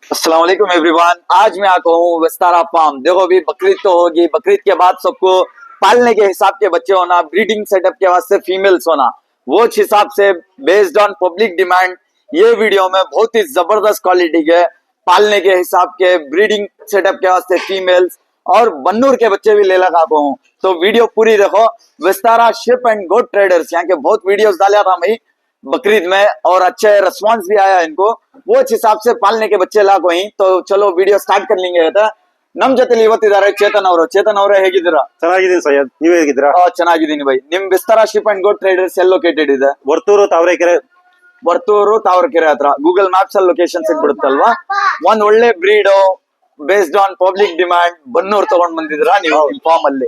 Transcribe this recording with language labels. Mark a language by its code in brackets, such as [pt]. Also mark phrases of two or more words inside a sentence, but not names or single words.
[ar] السلام عليكم [hi] एवरीवन। आज मैं आता हूँ विस्तारा फार्म। देखो अभी बकरीद तो होगी, बकरीद के बाद सबको पालने के हिसाब के बच्चे होना, [en] breeding setup [hi] के वास्ते फीमेल्स होना, वो उस हिसाब से [en] based on public demand [hi] ये वीडियो में बहुत ही जबरदस्त क्वालिटी के पालने के हिसाब के [en] breeding setup [hi] के वास्ते फीमेल्स और बन्नूर के बच्चे भी ले लगा हूँ। तो वीडियो पूरी देखो। विस्तारा शिप एंड गोट ट्रेडर्स यहाँ के बहुत वीडियोस डाला था मैं बकरीद में और अच्छे रिस्पांस भी आया इनको, वो इस हिसाब से पालने के बच्चे लाग वहीं। तो चलो वीडियो स्टार्ट कर लेंगे। [kn] ನಮ್ ಜೊತೆಲಿ ಇವತ್ತಿದ್ದಾರೆ ಚೇತನ್ ಅವರು. ಚೇತನ್ ಅವರೇ ಹೇಗಿದ್ದೀರಾ? ಚೆನ್ನಾಗಿದ್ದೀನಿ ಸೈಯದ್, ನೀವ್ ಹೇಗಿದ್ದೀರಾ? ಚೆನ್ನಾಗಿದ್ದೀನಿ ಬೈ. ನಿಮ್ ವಿಸ್ತಾರ ಶಿಪ್ ಅಂಡ್ ಗೋಟ್ ಟ್ರೇಡರ್ಸ್ ಎಲ್ಲಿ ಲೊಕೇಟೆಡ್ ಇದೆ? ವರ್ತೂರು ತಾವರೆಕೆರೆ ಹತ್ರ. ಗೂಗಲ್ ಮ್ಯಾಪ್ಸ್ ಅಲ್ಲಿ ಲೊಕೇಶನ್ ಸಿಗ್ಬಿಡುತ್ತಲ್ವಾ? ಒಂದ್ ಒಳ್ಳೆ [en] breed based on public demand [kn] ಬನ್ನೂರ್ ತಗೊಂಡ್ ಬಂದಿದ್ದೀರಾ ನೀವು ನಿಮ್ ಫಾರ್ಮ್ ಅಲ್ಲಿ.